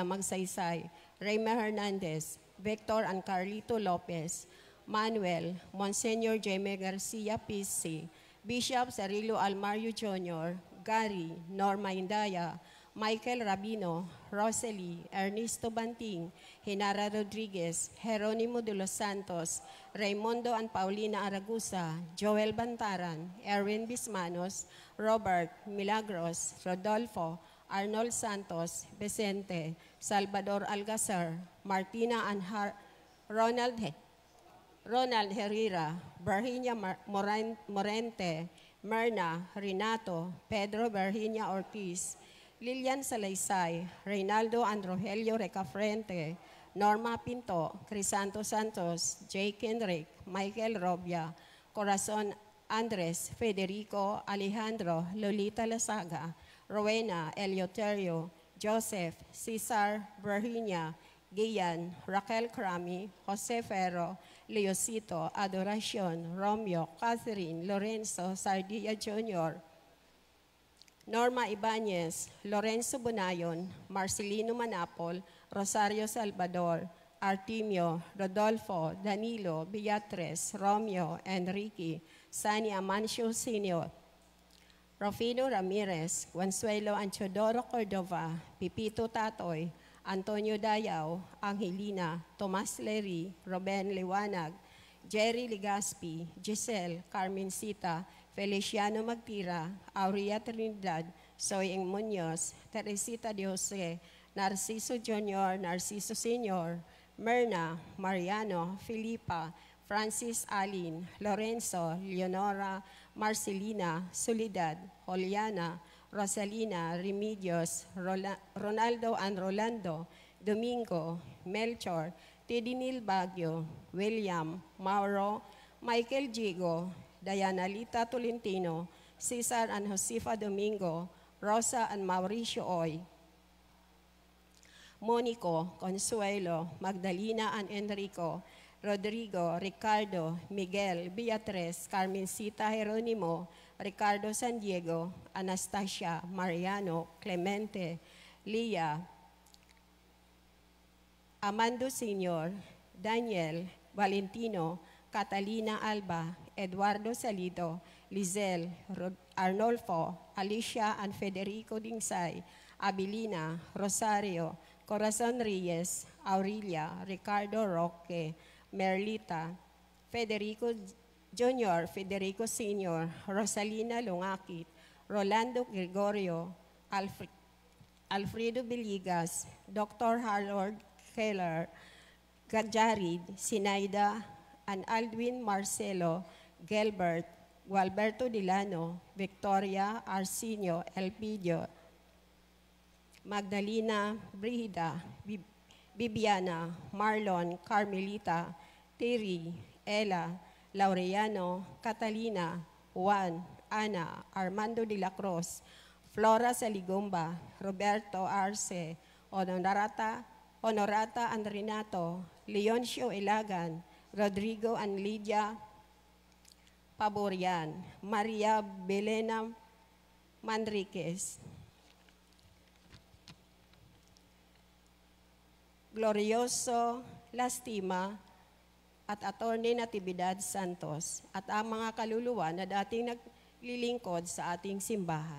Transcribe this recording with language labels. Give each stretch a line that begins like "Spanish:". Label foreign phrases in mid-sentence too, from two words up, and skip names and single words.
Filipino: Magsaysay, Reyma Hernandez, Victor and Carlito Lopez, Manuel, Monsenyor Jaime Garcia PC, Bishop Cirilo Almario Jr., Gary, Norma Indaya, Michael Rabino, Rosalie, Ernesto Banting, Genara Rodriguez, Jeronimo de los Santos, Raimundo and Paulina Aragusa, Joel Bantaran, Erwin Bismanos, Robert, Milagros, Rodolfo, Arnold Santos, Vicente, Salvador Algazar, Martina and Ronald Herrera, Virginia Morente, Merna, Renato, Pedro Virginia Ortiz, Lilian Salaysay, Reynaldo and Rogelio Recafrente, Norma Pinto, Crisanto Santos, Jake Henrique, Michael Robia, Corazon Andres, Federico, Alejandro, Lolita Lasaga, Rowena, Eleuterio, Joseph, Cesar, Virginia, Gian, Raquel Crami, Jose Ferro, Leosito, Adoracion, Romeo, Catherine, Lorenzo, Sardia Jr., Norma Ibanez, Lorenzo Bonayon, Marcelino Manapol, Rosario Salvador, Artemio, Rodolfo, Danilo, Beatriz, Romeo, Enrique, Sani Amancio Sr., Rufino Ramirez, Consuelo Anchodoro Cordova, Pipito Tatoy, Antonio Dayao, Angelina, Tomas Leri, Ruben Liwanag, Jerry Legaspi, Giselle, Carmencita, Feliciano Magtira, Aurea Trinidad, Soyeng Muñoz, Teresita de Jose, Narciso Jr., Narciso Sr., Myrna, Mariano, Filipa, Francis Alin, Lorenzo, Leonora, Marcelina, Soledad, Juliana, Rosalina, Remedios, Ronaldo and Rolando, Domingo, Melchor, Tidinil Baguio, William, Mauro, Michael Jigo, Diana Lita Tolentino, Cesar and Josefa Domingo, Rosa and Mauricio Oy, Monico, Consuelo, Magdalena and Enrico, Rodrigo, Ricardo, Miguel, Beatriz, Carmencita Jeronimo, Ricardo San Diego, Anastasia, Mariano, Clemente, Lia, Amando Sr., Daniel, Valentino, Catalina Alba, Eduardo Salido, Lizelle, Arnolfo, Alicia and Federico Dingsay, Abilina, Rosario, Corazon Reyes, Aurelia, Ricardo Roque, Merlita, Federico Jr., Federico Sr., Rosalina Lungakit, Rolando Gregorio, Alfredo Biligas, Dr. Harold Keller, Gajarid, Sinaida, and Aldwin Marcelo, Gilbert, Gualberto Dilano, Victoria, Arsenio, Elpidio, Magdalena, Brida, Bibiana, Marlon, Carmelita, Terry, Ella, Laureano, Catalina, Juan, Ana, Armando de la Cruz, Flora Saligomba, Roberto Arce, Honorata and Renato, Leoncio Ilagan, Rodrigo and Lydia Paborian, Maria Belena Manriquez, Glorioso Lastima, at Attorney Natividad Santos, at ang mga kaluluwa na dating naglilingkod sa ating simbahan.